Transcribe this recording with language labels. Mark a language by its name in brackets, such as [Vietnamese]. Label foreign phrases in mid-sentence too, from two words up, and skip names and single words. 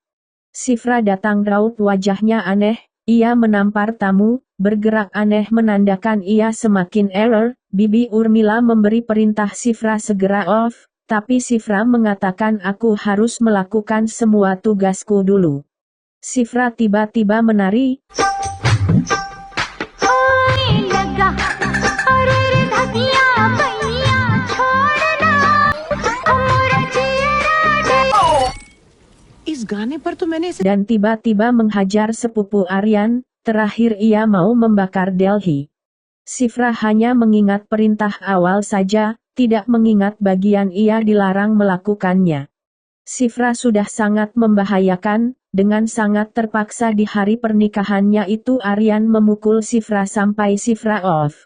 [Indonesian] Shifra datang raut wajahnya aneh, ia menampar tamu, bergerak aneh menandakan ia semakin error. Bibi Urmila memberi perintah Shifra segera off, tapi Shifra mengatakan aku harus melakukan semua tugasku dulu. Shifra tiba-tiba menari. [Hindi] इस गाने पर तो मैंने इसे [Indonesian] Dan tiba-tiba menghajar sepupu Aryan. Terakhir ia mau membakar Delhi. Shifra hanya mengingat perintah awal saja, tidak mengingat bagian ia dilarang melakukannya. Sifra sudah sangat membahayakan, dengan sangat terpaksa di hari pernikahannya itu Aryan memukul Sifra sampai Sifra off.